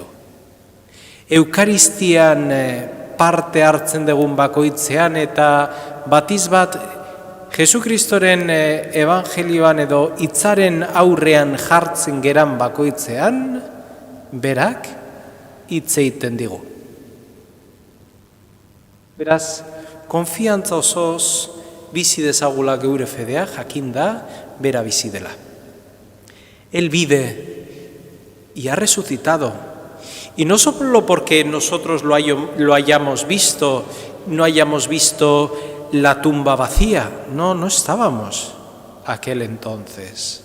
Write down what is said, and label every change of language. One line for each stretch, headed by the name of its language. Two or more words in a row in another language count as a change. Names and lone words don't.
Basque: Eukaristian parte hartzen dugun bakoitzean eta batiz bat Jesukristoren evangelioan edo hitzaren aurrean jartzen geran bakoitzean, berak hitz egiten digu. Beraz, konfiantza osoz bizi dezagula geure fedea, jakinda, bera bizi dela.
Spanish: Él vive y ha resucitado. Y no solo porque nosotros lo hayamos visto, no hayamos visto la tumba vacía, no estábamos aquel entonces.